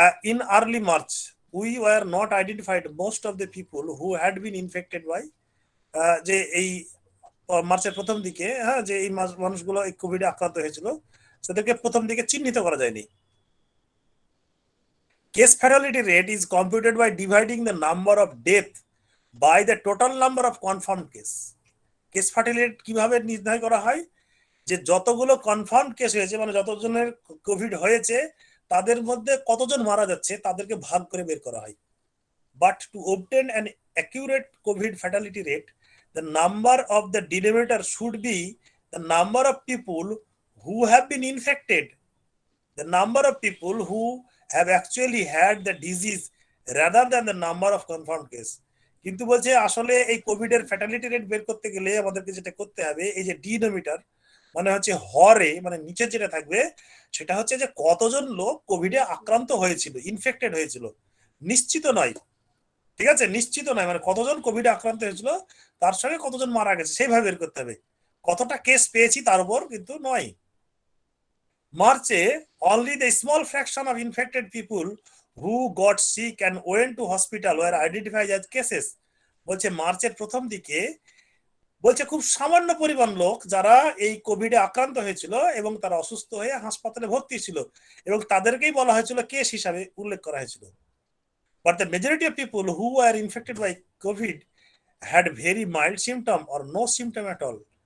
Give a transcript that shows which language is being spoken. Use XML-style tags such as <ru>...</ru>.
<en>In early March we were not identified most of the people who had been infected by</en> <bn>যে এই মার্চের প্রথম দিকে, হ্যাঁ, যে এই মানুষগুলো এই কোভিডে আক্রান্ত হয়েছিল তাদেরকে প্রথম দিকে চিহ্নিত করা যায়নি।</bn> <en>Case fatality rate is computed by dividing the number of death by the total number of confirmed case.</en> <bn>Case fertility rate কিভাবে নির্ধারণ করা হয়, যে যতগুলো কনফার্মড কেস হয়েছে মানে যতজনের কোভিড হয়েছে তাদের মধ্যে কতজন মারা যাচ্ছে তাদেরকে ভাগ করে বের করা হয়।</bn> <en>But to obtain an accurate COVID fatality rate, the number of the denominator should be the number of people who have been infected, the number of people who have actually had the disease rather than the number of confirmed case.</en> <bn>কিন্তু বলছে আসলে এই Covid এর fatality rate বের করতে গেলে আমাদেরকে যেটা করতে হবে, এই যে ডিনোমিটার মানে হচ্ছে হরে, মানে নিচে যেটা থাকবে সেটা হচ্ছে যে কতজন লোক কোভিডে আক্রান্ত হয়েছিল, ইনফেক্টেড হয়েছিল, নিশ্চিত নয়। ঠিক আছে, নিশ্চিত নয়, মানে কতজন কোভিডে আক্রান্ত হয়েছিল তার সঙ্গে কতজন মারা গেছে সেইভাবে বের করতে হবে, কতটা কেস পেয়েছি তার উপর কিন্তু নয়।</bn> <en>মার্চে only the small fraction of infected people who got sick and went to hospital were identified as cases।</en> <bn>বলছে মার্চের প্রথম দিকে বলছে খুব সামান্য পরিমাণ লোক যারা এই কোভিডে আক্রান্ত হয়েছিল এবং তারা অসুস্থ হয়ে হাসপাতালে ভর্তি ছিল এবং তাদেরকেই বলা হয়েছিল কেস হিসাবে উল্লেখ করা হয়েছিল।</bn> <en>But the majority of people who are infected by COVID had very mild symptom or no symptom at all.</en>